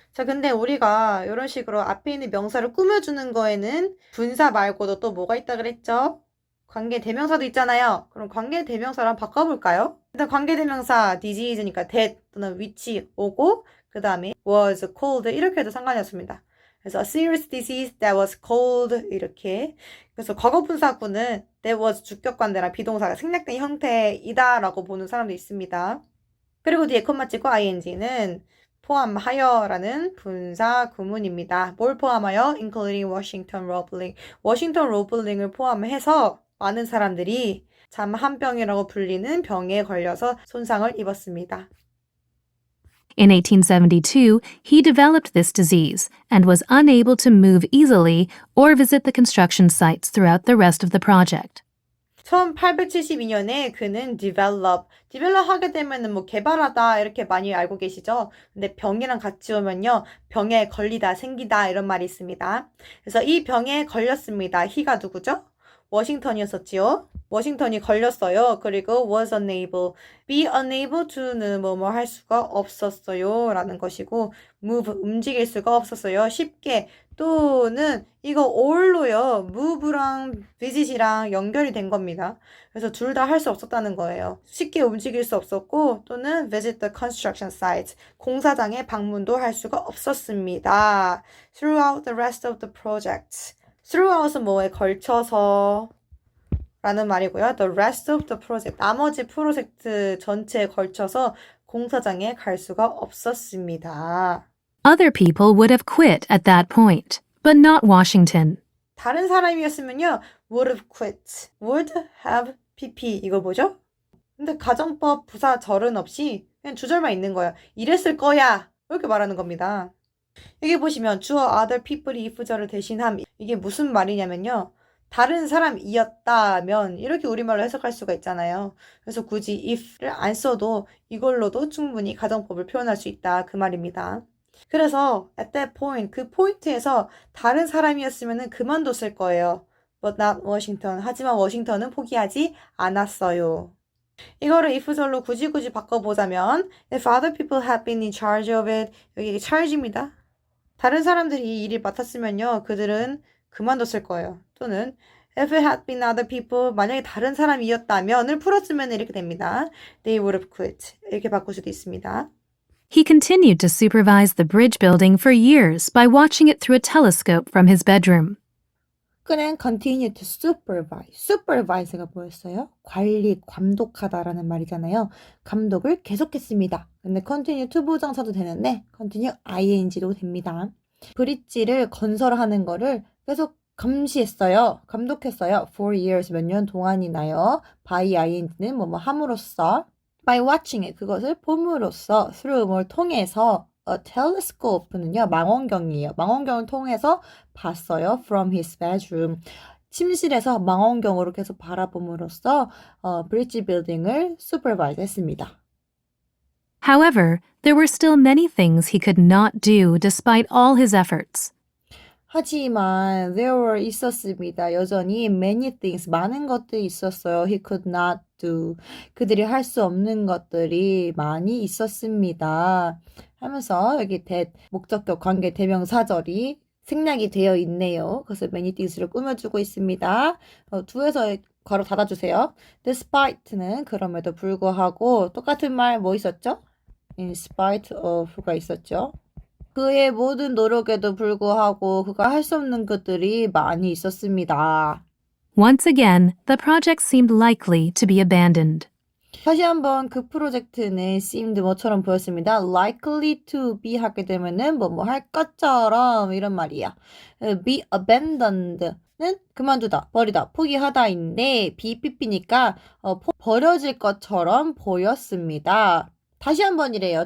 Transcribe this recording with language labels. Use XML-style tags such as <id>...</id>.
<ko>자, 근데 우리가 이런 식으로 앞에 있는 명사를 꾸며주는 거에는 분사 말고도 또 뭐가 있다 그랬죠? 관계대명사도 있잖아요. 그럼 관계대명사를 한번 바꿔볼까요? 일단 관계대명사 disease니까 that 또는 which 오고 그 다음에</ko> <en>was cold</en> <ko>이렇게 해도 상관이 없습니다.</ko> <en>그래서 a serious disease that was cold 이렇게.</en> <ko>그래서 과거분사구는 that was 주격관대랑 비동사가 생략된 형태이다 라고 보는 사람도 있습니다. 그리고 뒤에 콤마 찍고 ing는 포함하여 라는 분사 구문입니다. 뭘 포함하여?</ko> <en>including Washington Roebling.</en> <ko>워싱턴 로블링을 포함해서 많은 사람들이 잠한병이라고 불리는 병에 걸려서 손상을 입었습니다.</ko> <en>In 1872, he developed this disease and was unable to move easily or visit the construction sites throughout the rest of the project.</en> <ko>1872년에 그는 develop 하게 되면은 뭐 개발하다 이렇게 많이 알고 계시죠? 근데 병이랑 같이 오면요. 병에 걸리다, 생기다 이런 말이 있습니다. 그래서 이 병에 걸렸습니다. he가 누구죠? 워싱턴이었었지요. 워싱턴이 걸렸어요. 그리고 was unable,</ko> <en>be unable to</en> <ko>는 뭐뭐 할 수가 없었어요 라는 것이고 move, 움직일 수가 없었어요. 쉽게 또는 이거 all로요. move랑 visit이랑 연결이 된 겁니다. 그래서 둘 다 할 수 없었다는 거예요. 쉽게 움직일 수 없었고 또는</ko> <en>visit the construction sites,</en> <ko>공사장에 방문도 할 수가 없었습니다.</ko> <en>Throughout the rest of the project.</en> <ko>throughout은 뭐에 걸쳐서 라는 말이고요.</ko> <en>The rest of the project.</en> <ko>나머지 프로젝트 전체에 걸쳐서 공사장에 갈 수가 없었습니다.</ko> <en>Other people would have quit at that point, but not Washington.</en> <ko>다른 사람이었으면요.</ko> <en>would have quit.</en> <ko>would have pp. 이거 뭐죠? 근데 가정법 부사 절은 없이 그냥 주절만 있는 거예요. 이랬을 거야. 이렇게 말하는 겁니다. 여기 보시면 주어 other people이 if절을 대신함. 이게 무슨 말이냐면요. 다른 사람이었다면 이렇게 우리말로 해석할 수가 있잖아요. 그래서 굳이 if를 안 써도 이걸로도 충분히 가정법을 표현할 수 있다. 그 말입니다. 그래서</ko> <en>at that point,</en> <ko>그 포인트에서 다른 사람이었으면 그만뒀을 거예요.</ko> <en>But not Washington.</en> <ko>하지만 워싱턴은 포기하지 않았어요. 이거를 if절로 굳이 바꿔보자면</ko> <en>If other people had been in charge of it.</en> <ko>여기 charge입니다. 다른 사람들이 이 일을 맡았으면요. 그들은 그만뒀을 거예요.</ko> <en>또는 If it had been other people.</en> <ko>만약에 다른 사람이었다면을 풀었으면 이렇게 됩니다.</ko> <en>They would have quit.</en> <ko>이렇게 바꿀 수도 있습니다.</ko> <en>He continued to supervise the bridge building for years by watching it through a telescope from his bedroom. couldn't continue to supervise.</en> <ko>supervise가 뭐였어요? 관리, 감독하다라는 말이잖아요. 감독을 계속했습니다. 근데 continue to 부정사도 되는데 continue ing도 됩니다. 브릿지를 건설하는 거를 계속 감시했어요. 감독했어요. for years 몇 년 동안이나요. by ing는 뭐뭐 함으로써</ko> <en>by watching it</en> <ko>그것을 봄으로써 through 뭘 통해서</ko> <en>a telescope</en> <ko>는요 망원경이에요. 망원경을 통해서 봤어요.</ko> <en>from his bedroom</en> <ko>침실에서 망원경으로 계속 바라봄으로써 브릿지 빌딩을 supervise 했습니다.</ko> <en>However, there were still many things he could not do despite all his efforts.</en> <ko>하지만</ko> <en>there were</en> <ko>있었습니다. 여전히</ko> <en>many things</en> <ko>많은 것들이 있었어요.</ko> <en>He could not do</en> <ko>그들이 할 수 없는 것들이 많이 있었습니다. 하면서 여기 목적격 관계 대명사절이 생략이 되어 있네요. 그래서 many things를 꾸며주고 있습니다. 두에서 괄호 닫아주세요. Despite는 그럼에도 불구하고 똑같은 말 뭐 있었죠?</ko> <en>In spite of가 있었죠.</en> <ko>그의 모든 노력에도 불구하고 그가 할 수 없는 것들이 많이 있었습니다.</ko> <en>Once again, the project seemed likely to be abandoned.</en> <ko>다시 한번 그 프로젝트는 seemed 뭐처럼 보였습니다.</ko> <en>likely to be</en> <ko>하게 되면은 뭐 할 것처럼 이런 말이야.</ko> <en>be abandoned</en> <ko>는 그만두다, 버리다, 포기하다인데 BPP니까 버려질 것처럼 보였습니다. 다시 한번이래요.</ko>